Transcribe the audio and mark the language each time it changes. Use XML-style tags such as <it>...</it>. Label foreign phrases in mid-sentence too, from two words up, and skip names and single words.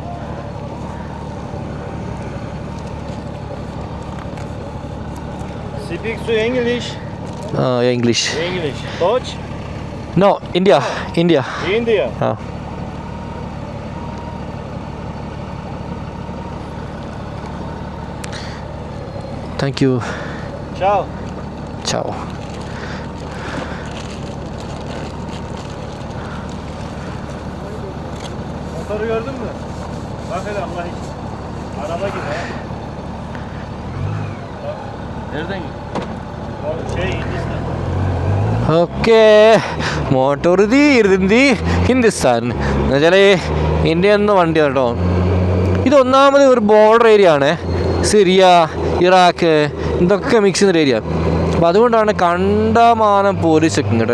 <en>Speaks to English. English. English. Deutsch. No, India. India. India. Thank you. Ciao. Ciao.</en> <tr>Motoru gördün mü? Bak hele Allah için. Araba gibi ha. Bak. Nereden gidiyor? Hindistan.</tr> <ml>ഓക്കെ, മോട്ടോറുതി ഇരുന്തി ഹിന്ദുസ്ഥാൻ എന്നുവെച്ചാൽ ഇന്ത്യ എന്ന വണ്ടിയാണ് കേട്ടോ. ഇത് ഒന്നാമത് ഒരു</ml> <en>border area</en> <ml>ആണ്. സിറിയ, ഇറാഖ് ഇതൊക്കെ മിക്സ് ചെയ്യുന്നൊരു ഏരിയ. അപ്പോൾ അതുകൊണ്ടാണ് കണ്ടമാനം</ml> <en>police checking</en> <ml>കേട്ടോ.</ml>